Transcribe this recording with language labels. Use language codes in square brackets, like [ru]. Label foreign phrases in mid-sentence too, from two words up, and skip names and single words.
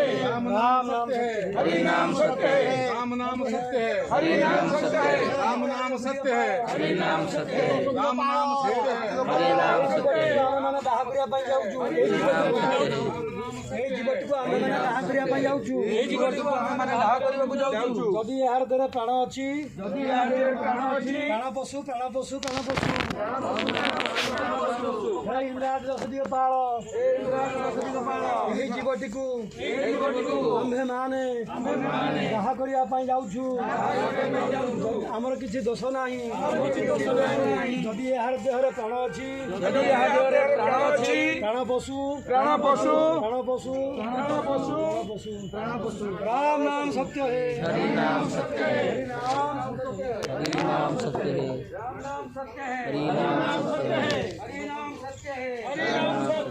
[hi] राम नाम सत्य है हरि नाम सत्य है राम नाम सत्य है हरि नाम सत्य है राम नाम सत्य है हरि नाम सत्य है राम नाम सत्य है हरि नाम सत्य है [or] ମାନେ ବାହା କରିବା ପାଇଁ ଯାଉଛୁ ଏଇ ଜୀବଟିକୁ ଆମେ ମାନେ ବାହା କରିବା ପାଇଁ ଯାଉଛୁ ଏଇ ଜୀବଟିକୁ ଆମେ ମାନେ ବାହା କରିବାକୁ ଯାଉଛୁ ଯଦି ଏହାର ଦେହରେ ପ୍ରାଣ ଅଛି ଯଦି ଏହାର ଦେହରେ ପ୍ରାଣ ଅଛି ପ୍ରାଣ ପଶୁ ପ୍ରାଣ ପଶୁ ପ୍ରାଣ ପଶୁ ଇଂରାଜ ଦଶଦିଗ ପାଳ ଏହି ଜୀବଟିକୁ ଆମ୍ଭେମାନେ ବାହା କରିବା ପାଇଁ ଯାଉଛୁ ଆମର କିଛି ଦୋଷ ନାହିଁ ଯଦି ଏହାର ଦେହରେ ପ୍ରାଣ ଅଛି ଯଦି ଏହା ଦେହରେ ପ୍ରାଣ ଅଛି ପ୍ରାଣ ପଶୁ ପ୍ରାଣ ପଶୁ ପ୍ରାଣ ପଶୁ ପ୍ରାଣ ପଶୁ ପଶୁ ପ୍ରାଣ ପଶୁ [hi] राम नाम सत्य है हरि नाम सत्य है हरि नाम सत्य है हरि नाम सत्य है राम नाम सत्य है हरि नाम सत्य है हरि नाम सत्य है हरि नाम